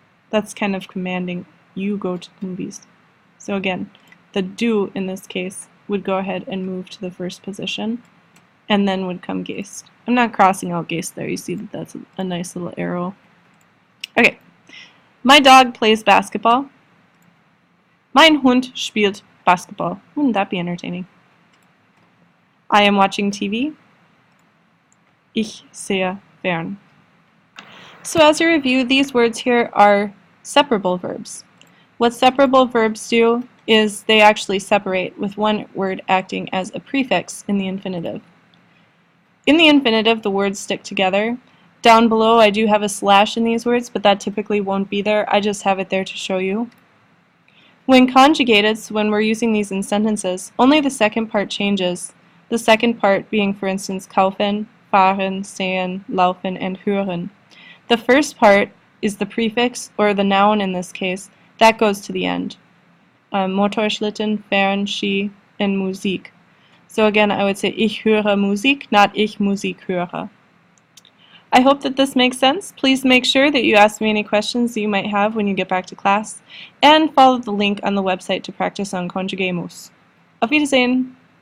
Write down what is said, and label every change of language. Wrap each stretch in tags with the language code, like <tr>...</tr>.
<en>That's kind of commanding, you go to the movies. So again, the du in this case would go ahead and move to the first position, and then would come gehst. I'm not crossing out gehst there, you see that that's a nice little arrow. Okay, my dog plays basketball.</en> <de>Mein Hund spielt Basketball.</de> <en>Wouldn't that be entertaining? I am watching TV.</en> <de>Ich sehe fern.</de> <en>So as a review, these words here are separable verbs. What separable verbs do is they actually separate, with one word acting as a prefix in the infinitive. In the infinitive, the words stick together. Down below, I do have a slash in these words, but that typically won't be there. I just have it there to show you. When conjugated, so when we're using these in sentences, only the second part changes. The second part being, for instance, kaufen, fahren, sehen, laufen, and hören. The first part is the prefix, or the noun in this case, that goes to the end.</en> <de>Motorschlittenfahren, Ski, and Musik.</de> <en>So again, I would say</en> <de>ich höre Musik, not ich Musik höre.</de> <en>I hope that this makes sense. Please make sure that you ask me any questions that you might have when you get back to class, and follow the link on the website to practice on Conjuguemos. Auf Wiedersehen!</en>